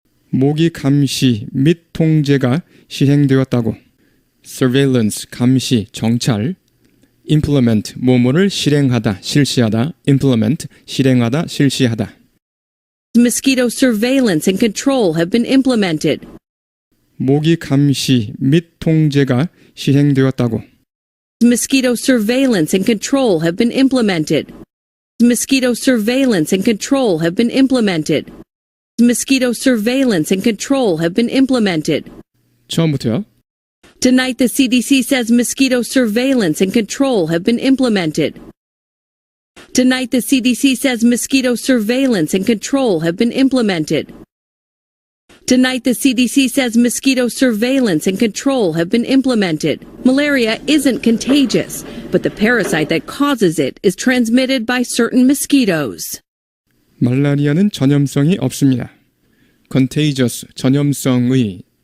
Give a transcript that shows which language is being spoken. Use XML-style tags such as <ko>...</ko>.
<ko>모기 감시 및 통제가 시행되었다고. surveillance, 감시, 정찰. implement, 뭐뭐를 실행하다, 실시하다. implement, 실행하다, 실시하다.</ko> <en>mosquito surveillance and control have been implemented.</en> <ko>모기 감시 및 통제가 시행되었다고.</ko> <en>Mosquito surveillance and control have been implemented. Mosquito surveillance and control have been implemented. Mosquito surveillance and control have been implemented.</en> <ko>처음부터요.</ko> <en>Tonight, the CDC says mosquito surveillance and control have been implemented. Tonight, the CDC says mosquito surveillance and control have been implemented. Tonight, the CDC says mosquito surveillance and control have been implemented. Malaria isn't contagious, but the parasite that causes it is transmitted by certain mosquitoes.</en> <ko>말라리아는 전염성이 없습니다. contagious 전염성의</ko>